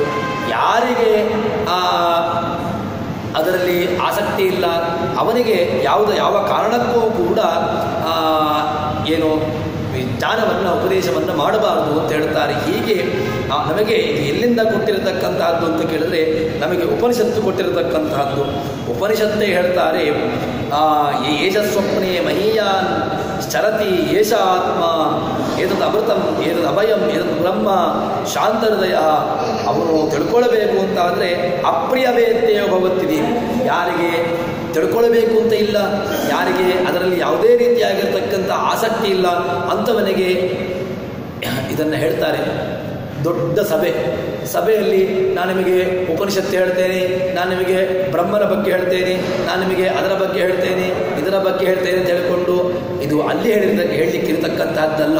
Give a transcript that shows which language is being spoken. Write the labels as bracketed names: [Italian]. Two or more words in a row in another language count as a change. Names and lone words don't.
[Kannada] ಯಾರಿಗೆ ಅದರಲ್ಲಿ ಆಸಕ್ತಿ ಇಲ್ಲ ಅವನಿಗೆ ಯಾವ ಕಾರಣಕ್ಕೂ ಕೂಡ ಜ್ಞಾನವನ್ನು ಉಪದೇಶವನ್ನು ಮಾಡಬಾರದು ಅಂತ ಹೇಳ್ತಾರೆ. ಹೀಗೆ ನಮಗೆ ಎಲ್ಲಿಂದ ಕೊಟ್ಟಿರತಕ್ಕಂತಹದ್ದು ಅಂತ ಕೇಳಿದ್ರೆ ನಮಗೆ ಉಪನಿಷತ್ತು ಕೊಟ್ಟಿರತಕ್ಕಂತಹದ್ದು. ಉಪನಿಷತ್ತೇ ಹೇಳ್ತಾರೆ [Sanskrit] ಏಷ ಸ್ವಪ್ನೇ ಮಹೀಯಾನ್ ಚರತಿ ಏಷ ಆತ್ಮ ಏತದ್ ಅಮೃತಂ ಏತದ್ ಅಭಯಂ ಏತದ್ ಬ್ರಹ್ಮ ಶಾಂತಹೃದಯ. [Kannada] ಅವನು ತಿಳ್ಕೊಳ್ಬೇಕು ಅಂತ ಆದರೆ ಅಪ್ರಿಯವೇತ್ತೆಯೋ ಭವತ್ತಿದೆ. ಯಾರಿಗೆ ತಿಳ್ಕೊಳ್ಬೇಕು ಅಂತ ಇಲ್ಲ, ಯಾರಿಗೆ ಅದರಲ್ಲಿ ಯಾವುದೇ ರೀತಿಯಾಗಿರ್ತಕ್ಕಂಥ ಆಸಕ್ತಿ ಇಲ್ಲ ಅಂಥವನಿಗೆ ಇದನ್ನು ಹೇಳ್ತಾರೆ. ದೊಡ್ಡ ಸಭೆಯಲ್ಲಿ ನಾನು ನಿಮಗೆ ಉಪನಿಷತ್ತು ಹೇಳ್ತೇನೆ, ನಾನು ನಿಮಗೆ ಬ್ರಹ್ಮನ ಬಗ್ಗೆ ಹೇಳ್ತೇನೆ, ನಾನು ನಿಮಗೆ ಅದರ ಬಗ್ಗೆ ಹೇಳ್ತೇನೆ, ಇದರ ಬಗ್ಗೆ ಹೇಳ್ತೇನೆ ಅಂತ ಹೇಳಿಕೊಂಡು ಇದು ಅಲ್ಲಿ ಹೇಳಲಿಕ್ಕಿರತಕ್ಕಂಥದ್ದಲ್ಲ.